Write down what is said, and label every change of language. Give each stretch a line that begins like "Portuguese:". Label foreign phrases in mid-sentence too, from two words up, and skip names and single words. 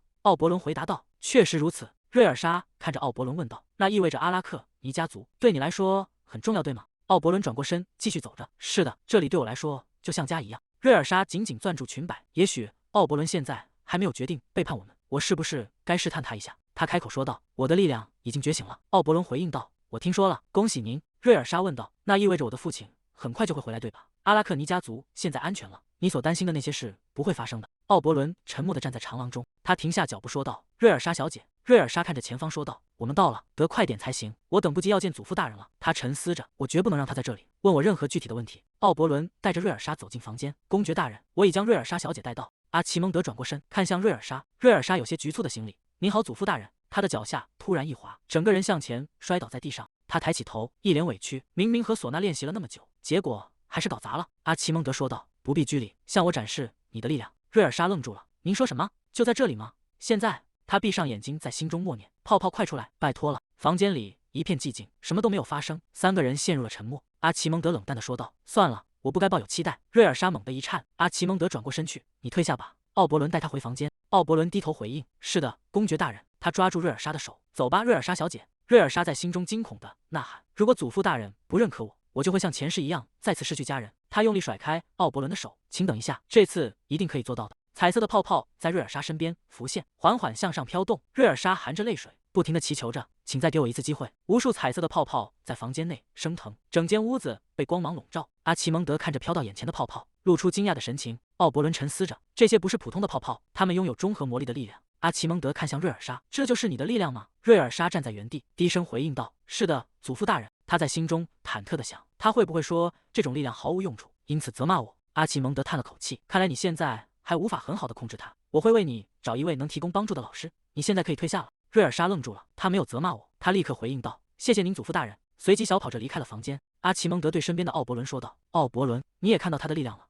Chinese: 奧伯倫回答道：“確實如此。”瑞爾莎看着奧伯倫問道：“那意味着阿拉克尼家族對你來說很重要，對嗎？” 奧伯倫轉過身繼續走着：“是的，這裡對我來說就像家一樣。” 瑞爾莎緊緊攥住裙擺。也許奧伯倫現在還沒有決定背叛我們，我是不是該試探他一下？他開口說道：“我的力量已經覺醒了。” 奧伯倫回應道：“我聽說了，恭喜您。” 瑞爾莎問道：“那意味着我的父親很快就會回來，對吧？阿拉克尼家族現在安全了，你所擔心的那些事不會發生的。” 奧伯倫沉默地站在長廊中，他停下腳步說道：“瑞爾莎小姐。” 瑞爾莎看着前方說道：“我們到了，得快點才行，我等不及要見祖父大人了。” 他沉思着：“我絕不能讓他在這裡問我任何具體的問題。” 奧伯倫帶着瑞爾莎走進房間。“公爵大人，我已將瑞爾莎小姐帶到。” 阿奇蒙德轉過身看向瑞爾莎，瑞爾莎有些局促地行禮：“您好，祖父大人。” 他的腳下突然一滑，整個人向前摔倒在地上。他抬起頭，一臉委屈，明明和唢呐練習了那麼久，結果還是搞砸了。阿奇蒙德說道：“不必拘禮，向我展示你的力量。” 瑞爾莎愣住了：“您說什麼？就在這裡嗎？現在？” 他閉上眼睛，在心中默念：“泡泡快出來，拜托了。” 房間裡一片寂靜，什麼都沒有發生。三個人陷入了沉默。阿奇蒙德冷淡地說道：“算了，我不該抱有期待。” 瑞爾莎猛地一顫。阿奇蒙德轉過身去：“你退下吧。” 奧伯倫帶他回房間。奧伯倫低頭回應：“是的，公爵大人。”他抓住瑞爾莎的手：“走吧，瑞爾莎小姐。” 瑞爾莎在心中驚恐地吶喊：“如果祖父大人不認可我，我就會像前世一樣再次失去家人。” 他用力甩開奧伯倫的手：“請等一下，這次一定可以做到的。” 彩色的泡泡在瑞爾莎身邊浮現，緩緩向上飄動。瑞爾莎含着淚水，不停地祈求着：“請再給我一次機會。” 無數彩色的泡泡在房間內升騰，整間屋子被光芒籠罩。阿奇蒙德看着飄到眼前的泡泡，露出驚訝的神情。奧伯倫沉思着：這些不是普通的泡泡，它們擁有中和魔力的力量。阿奇蒙德看向瑞爾莎：“這就是你的力量嗎？”瑞爾莎站在原地，低聲回應道：“是的，祖父大人。” 他在心中忐忑地想，他會不會說這種力量毫無用處，因此責罵我？阿奇蒙德嘆了口氣：“看來你現在還無法很好的控制它，我會為你找一位能提供幫助的老師。你現在可以退下了。” 瑞爾莎愣住了，他沒有責罵我，他立刻回應道：“謝謝您，祖父大人。” 隨即小跑着離開了房間。阿奇蒙德對身邊的奧伯倫說道：“奧伯倫，你也看到他的力量了？”